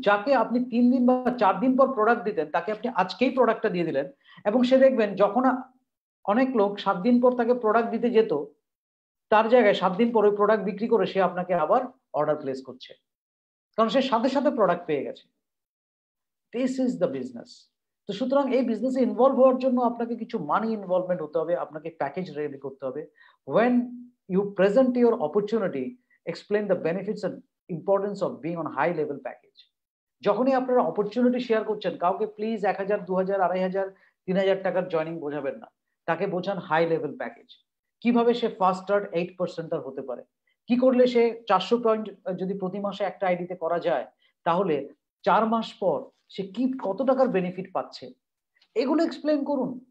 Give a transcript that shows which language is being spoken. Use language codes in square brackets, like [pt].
[bn] যাকে আপনি 3 দিন বা 4 দিন পর প্রোডাক্ট দিতেন, তাকে আপনি আজকেই প্রোডাক্টটা দিয়ে দিলেন, এবং সে দেখবেন যখন অনেক লোক 7 দিন পর তাকে প্রোডাক্ট দিতে যেত, তার জায়গায় 7 দিন পর ওই প্রোডাক্ট বিক্রি করে সে আপনাকে আবার অর্ডার প্লেস করছে, কারণ সে সাথে সাথে প্রোডাক্ট পেয়ে গেছে। [en] This is the business. [bn] তো সুতরাং এই বিজনেসে ইনভলভ হওয়ার জন্য আপনাকে কিছু মানি ইনভলভমেন্ট হতে হবে, আপনাকে প্যাকেজ রেডি করতে হবে। [en] when you present your opportunity, explain the benefits and importance of being on high level package. [bn] যখনই আপনারা অপরচুনিটি শেয়ার করছেন, কাউকে প্লিজ 1,000, 2,000, 2,500, 3,000 টাকার জয়নিং বোঝাবেন না, তাকে বোঝান হাই লেভেল প্যাকেজ। কিভাবে সে ফার্স্ট স্টার্ট 8% হতে পারে, কি করলে সে 400 পয়েন্ট যদি প্রতি মাসে একটা আইডিতে করা যায়, তাহলে 4 মাস পর সে কি কত টাকার বেনিফিট পাচ্ছে, এগুলো এক্সপ্লেন করুন।